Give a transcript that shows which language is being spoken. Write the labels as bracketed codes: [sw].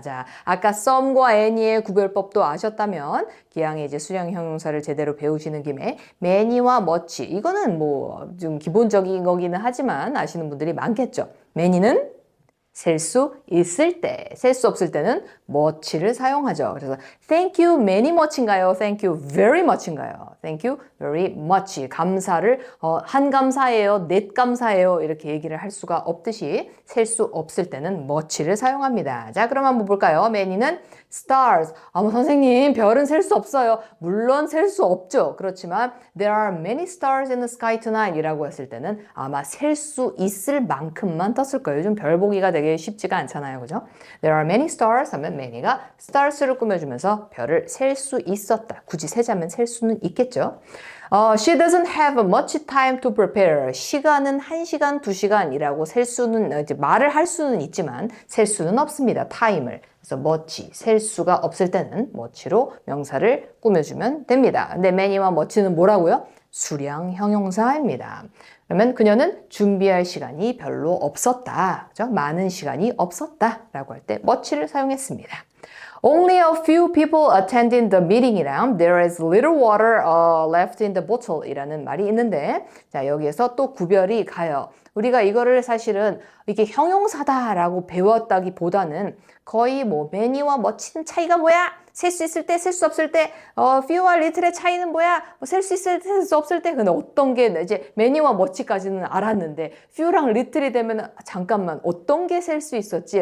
[ko] 자, 아까 some과 any의 구별법도 아셨다면 기왕에 이제 수량 형용사를 제대로 배우시는 김에 many와 much 이거는 좀 기본적인 거기는 하지만 아시는 분들이 많겠죠. many는 셀 수 있을 때, 셀 수 없을 때는 much를 사용하죠. 그래서 [en] thank you many much인가요? thank you very much인가요? thank you very much. [ko] 감사를 한 감사예요, 넷 감사예요 이렇게 얘기를 할 수가 없듯이 셀 수 없을 때는 much를 사용합니다. 자, 그럼 한번 볼까요? many는 stars. 선생님 별은 셀 수 없어요. 물론 셀 수 없죠. 그렇지만 [en] there are many stars in the sky tonight [ko] 이라고 했을 때는 아마 셀 수 있을 만큼만 떴을 거예요. 요즘 별 보기가 되게 쉽지가 않잖아요. 그죠? [en] There are many stars [ko] 하면 many가 stars를 꾸며주면서 별을 셀 수 있었다. 굳이 세자면 셀 수는 있겠죠. [en] She doesn't have much time to prepare. [ko] 시간은 1시간, 2시간이라고 셀 수는, 이제 말을 할 수는 있지만 셀 수는 없습니다. 타임을. 그래서 much, 셀 수가 없을 때는 much로 명사를 꾸며주면 됩니다. 근데 many와 much는 뭐라고요? 수량 형용사입니다. 그러면 그녀는 준비할 시간이 별로 없었다. 그죠? 많은 시간이 없었다. 라고 할 때 much를 사용했습니다. [en] Only a few people attended the meeting이랑 there is little water left in the bottle [ko] 이라는 말이 있는데 자, 여기에서 또 구별이 가요. 우리가 이거를 사실은 이게 형용사다라고 배웠다기보다는 거의 many와 much는 차이가 뭐야? 셀 수 있을 때, 셀 수 없을 때, few와 little의 차이는 뭐야? 셀 수 있을 때, 셀 수 없을 때. 근데 어떤 게, 이제 many와 much까지는 알았는데, few랑 little이 되면, 잠깐만, 어떤 게 셀 수 있었지?